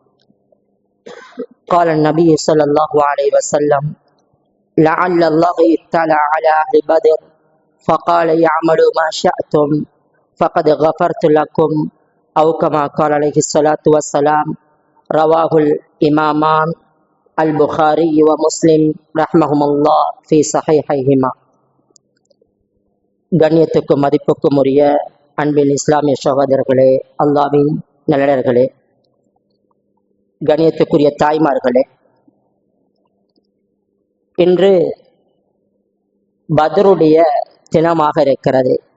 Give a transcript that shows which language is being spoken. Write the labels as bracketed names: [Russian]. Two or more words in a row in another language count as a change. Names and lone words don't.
[Arabic] قال النبي صلى الله عليه وسلم: لعل الله اطلع على أهل بدر فقال يعملوا ما شئتم فقد غفرت لكم، أو كما قال عليه الصلاة والسلام. رواه الإمامان البخاري ومسلم رحمهم الله في صحيحيهما. [Tamil] கண்ணியத்துக்கும் மதிப்புக்கும் உரிய அன்பின் இஸ்லாமிய சகோதரர்களே, அல்லாஹ்வின் நல்லடியார்களே, கண்ணியத்துக்குரிய தாய்மார்களே, இன்று பத்ருடைய தினமாக இருக்கிறது.